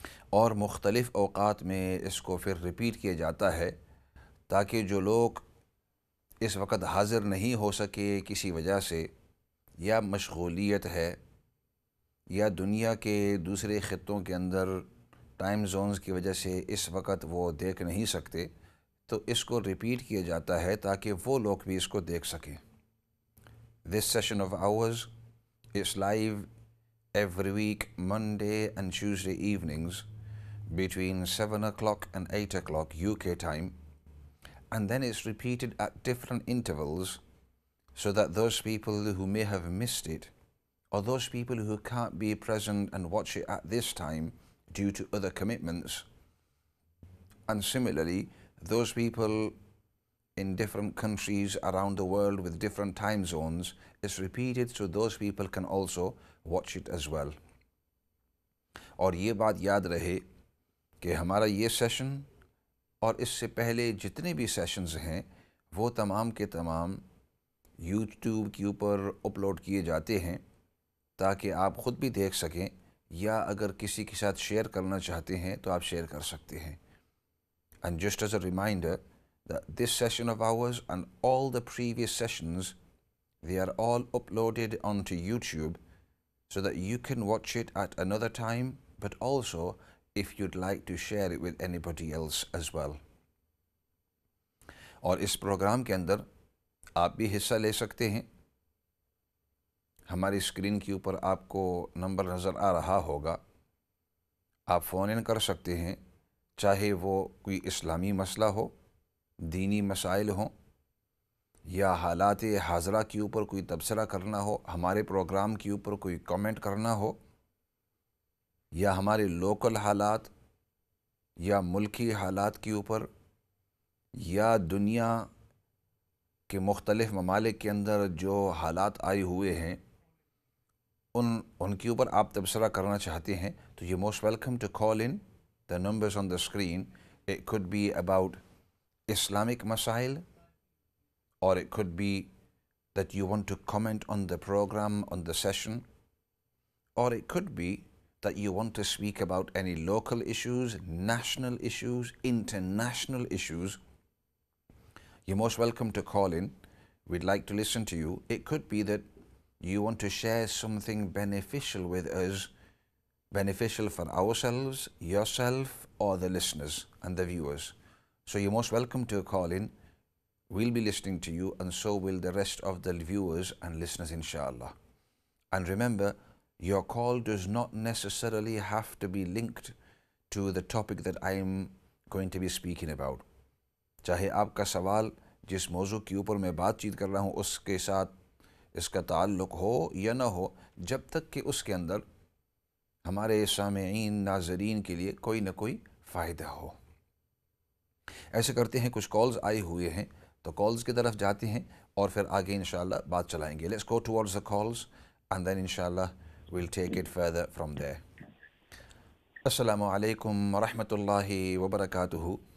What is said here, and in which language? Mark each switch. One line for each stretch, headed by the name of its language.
Urdu: اور مختلف اوقات میں اس کو پھر ریپیٹ کیا جاتا ہے تاکہ جو لوگ اس وقت حاضر نہیں ہو سکے کسی وجہ سے، یا مشغولیت ہے، یا دنیا کے دوسرے خطوں کے اندر ٹائم زونز کی وجہ سے اس وقت وہ دیکھ نہیں سکتے، تو اس کو ریپیٹ کیا جاتا ہے تاکہ وہ لوگ بھی اس کو دیکھ سکیں.
English: This session of ours is live every week, Monday and Tuesday evenings, between 7 o'clock and 8 o'clock UK time, and then it's repeated at different intervals so that those people who may have missed it, or those people who can't be present and watch it at this time due to other commitments, and similarly those people in different countries around the world with different time zones, it's repeated so those people can also watch it as well.
Urdu: اور یہ بات یاد رہے کہ ہمارا یہ session اور اس سے پہلے جتنے بھی سیشنز ہیں وہ تمام کے تمام یوٹیوب کے اوپر اپلوڈ کیے جاتے ہیں تاکہ آپ خود بھی دیکھ سکیں، یا اگر کسی کے ساتھ شیئر کرنا چاہتے ہیں تو آپ شیئر کر سکتے ہیں.
English: And just as a reminder that this session of ours and all the previous sessions, they are all uploaded onto YouTube so that you can watch it at another time, but also if you'd like to share it with anybody else as well.
Urdu: اور اس programme کے اندر آپ بھی حصہ لے سکتے ہیں. ہماری screen کے اوپر آپ کو نمبر نظر آ رہا ہوگا، آپ فون ان کر سکتے ہیں، چاہے وہ کوئی اسلامی مسئلہ ہو، دینی مسائل ہوں، یا حالات حاضرہ کے اوپر کوئی تبصرہ کرنا ہو، ہمارے پروگرام کے اوپر کوئی کامنٹ کرنا ہو، یا ہمارے لوکل حالات یا ملکی حالات کے اوپر، یا دنیا کے مختلف ممالک کے اندر جو حالات آئے ہوئے ہیں ان کے اوپر آپ تبصرہ کرنا چاہتے ہیں، تو یہ
English: Most welcome to call in the numbers on the screen. It could be about Islamic masail, or it could be that you want to comment on the program, on the session, or it could be that you want to speak about any local issues, national issues, international issues. You're most welcome to call in. We'd like to listen to you. It could be that you want to share something beneficial with us, beneficial for ourselves, yourself, or the listeners and the viewers. So you're most welcome to call in. We'll be listening to you, and so will the rest of the viewers and listeners, inshallah. And remember, your call does not necessarily have to be linked to the topic that I'm going to be speaking about.
Urdu: چاہے آپ کا سوال جس موضوع کے اوپر میں بات چیت کر رہا ہوں اس کے ساتھ اس کا تعلق ہو یا نہ ہو، جب تک کہ اس کے اندر ہمارے سامعین ناظرین کے لیے کوئی نہ کوئی فائدہ ہو۔ ایسے کرتے ہیں، کچھ کالز آئے ہوئے ہیں تو کالز کی طرف جاتے ہیں اور پھر آگے انشاءاللہ بات چلائیں گے۔
English: Let's go towards the calls and then انشاءاللہ we'll take it further from there.
Urdu: السلام علیکم ورحمۃ اللہ وبرکاتہ۔